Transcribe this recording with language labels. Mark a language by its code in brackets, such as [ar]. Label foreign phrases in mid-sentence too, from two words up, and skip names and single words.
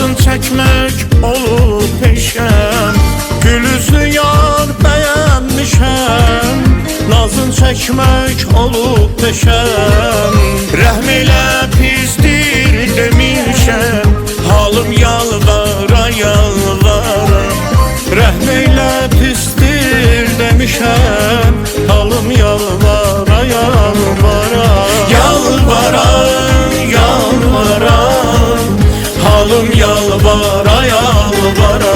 [tr] çekmek olup peşem, gül üzlü yar beğenmişem, nazın çekmek olup peşem. [az] Rəhm elə pisdir demişəm, halım yalvara yalvara. Rəhm elə pistir demişəm, halım yalvara yalvara. Yalvara yalvara, halım yalvara yalvara.